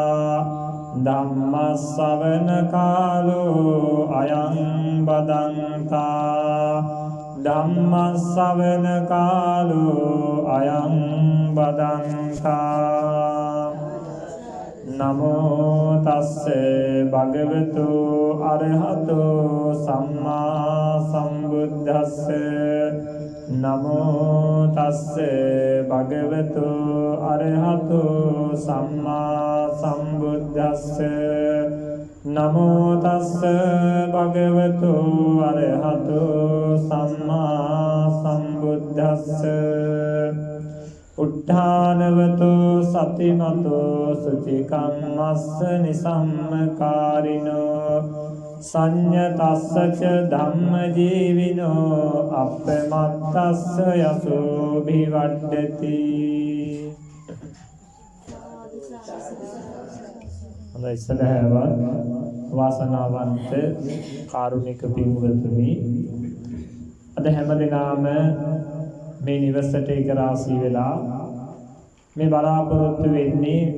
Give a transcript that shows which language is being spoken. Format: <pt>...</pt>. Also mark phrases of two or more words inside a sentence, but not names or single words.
<pi>धम्मश्रवण कालो अयं बदन्ता धम्मश्रवण कालो अयं बदन्ता नमो तस्से भगवतो अरहतो सम्मा सम्बुद्धस्से नमो तस्से भगवतो अरहतो सम्मा सम्बुद्धस्से नमो तस्से भगवतो अरहतो सम्मा सम्बुद्धस्से उट्ठानवतो सतिमतो शुचिकम्मस्स निसम्मकारिणो संयतस्स च धम्मजीविनो अप्रमत्तस्स यशोभिवर्धति।</pi> <si>හොඳයි සදහවත් වාසනාවන්ත කාරුණික පින්වතුනි, අද හැමදෙනාම මේ නිවසට එක රාශී වෙලා මේ බලාපොරොත්තු වෙන්නේ</si>